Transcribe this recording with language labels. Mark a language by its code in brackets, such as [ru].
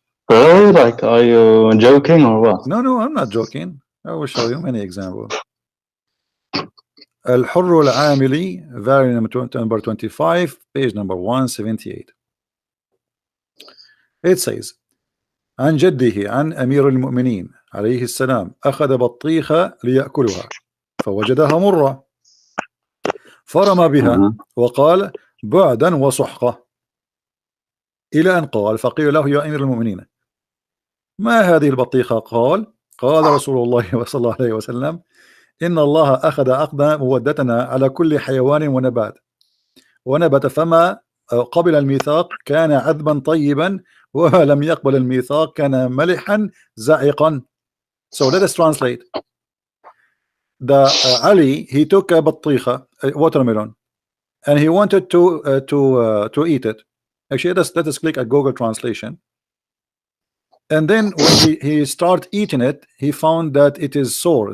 [en] Really? Like, are you joking or what? No, I'm not joking. I will show you many examples. الحر العاملي, volume number 25, page number 178. It says [ar] عن جده عن أمير المؤمنين عليه السلام أخذ بطيخة ليأكلها فوجدها مرة فرمى بها وقال بعدا وسحقة إلى أن قال فقيل له يا أمير المؤمنين ما هذه البطيخة؟ قال رسول الله صلى الله عليه وسلم إن الله أخذ مودتنا على كل حيوان ونبت فما قبل الميثاق كان عذبا طيبا ولم يقبل الميثاق كان ملحا زعقا. [en] So let us translate. Ali, he took a بطيخة, watermelon, and he wanted to eat it. Actually, let us click at Google Translation. And then when he started eating it, he found that it is sour.